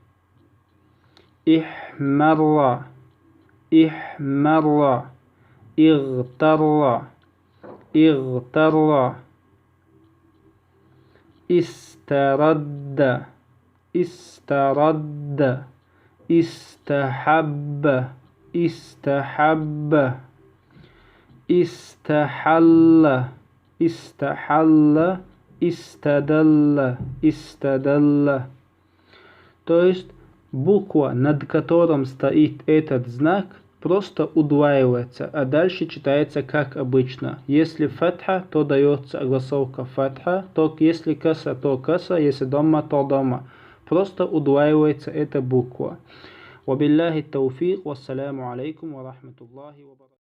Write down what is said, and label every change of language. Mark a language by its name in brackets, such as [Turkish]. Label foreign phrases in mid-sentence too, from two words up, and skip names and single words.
[Arabic] احمر احمر اغتر اغتر استرد استرد استحب استحب استحل استحل استدل، استدل. [Russian] То есть буква, над которым стоит этот знак, просто удваивается, а дальше читается как обычно. Если фатха, то дается огласовка фатха, то если каса, то каса, если дамма, то дамма. просто удваивается эта буква. [Arabic] وبالله التوفيق، والسلام عليكم ورحمة الله وبركاته.